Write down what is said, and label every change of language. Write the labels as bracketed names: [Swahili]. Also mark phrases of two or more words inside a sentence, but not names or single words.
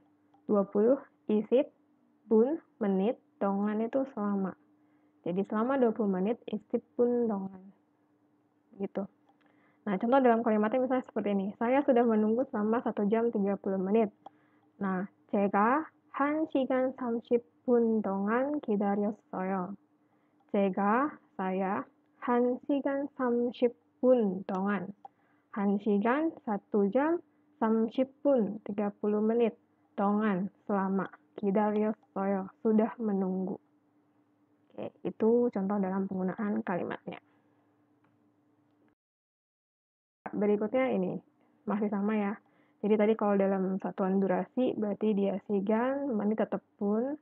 [Indonesian] 20 [Korean] 이십 분 [Indonesian] menit, dongan itu selama. Jadi selama 20 menit [Korean] 이십 분 동안. [Indonesian] Gitu. Nah, contoh dalam kalimatnya misalnya seperti ini. Saya sudah menunggu selama 1 jam 30 menit. Nah, [Korean] 제가 1시간 30분 동안 기다렸어요. saya 1시간 30분 동안 1시간 1 jam 30분 30 menit 동안 selama 기다렸어요 [Indonesian] sudah menunggu. Oke, itu contoh dalam penggunaan kalimatnya. Berikutnya ini masih sama ya. Jadi tadi kalau dalam satuan durasi berarti dia sigan, menit atau pun.